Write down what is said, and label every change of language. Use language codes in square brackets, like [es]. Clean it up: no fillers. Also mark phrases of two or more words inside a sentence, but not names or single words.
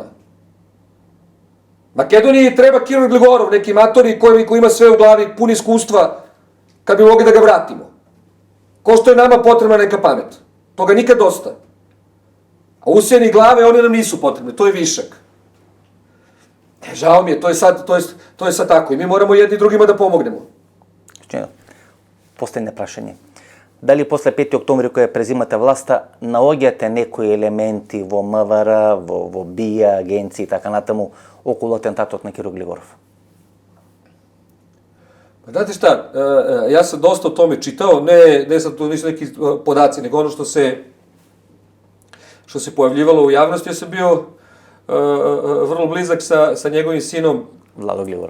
[sr] Makedoniji treba Kiril Gligorov, neki matori koji ima sve u glavi, pun iskustva, kad bi mogli da ga vratimo. Ko što je nama potrebna neka pamet. Toga nikad dosta. A usijeni glave, one nam nisu potrebne, to je višak. Žao mi je, to je sad tako i mi moramo jedni drugima da pomognemo. [mk] Последне прашање. Дали после 5. октомври кога презимате власта, наоѓате некои елементи во МВР, во БИА, агенции и така натаму околу атентатот на Кирил Глигоров? [sr] Znate šta, ja sam dosta o tome čitao, ne sad to nisu neki podaci, nego ono što se pojavljivalo u javnosti. Ja sam bio vrlo blizak sa njegovim sinom Vlado Gligorov.